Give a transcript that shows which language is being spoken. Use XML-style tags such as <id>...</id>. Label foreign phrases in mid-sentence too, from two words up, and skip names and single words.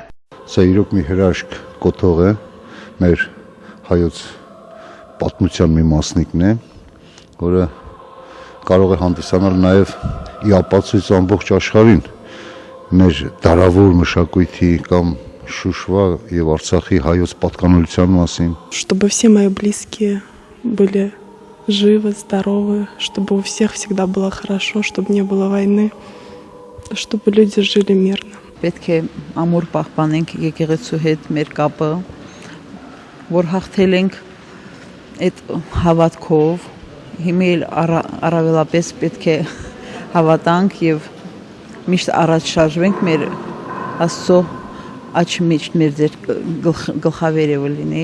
<hy>Սա իրոք մի հրաշք կոթող է, մեր հայոց պատմության մի մասնիկն է, որը կարող է հանդիսանալ նաև ի ապացույց ամբողջ աշխարհին մեր դարավոր մշակույթի կամ Շուշվա եւ Արցախի հայոց պատկանելիության մասին։</hy> <ru>Чтобы все мои близкие были живы, здоровы, чтобы у всех всегда было хорошо, чтобы не было войны, чтобы люди жили мирно.</ru> <hy>Պետք է ամուր պահպանենք եկեղեցու հետ մեր կապը, որ հաղթել ենք այդ հավատքով, հիմա առավելապես պետք է հավատանք եւ միշտ առաջ շարժվենք մեր Աստծո աչքի մեջ մեր գլխավերևը լինի։</hy>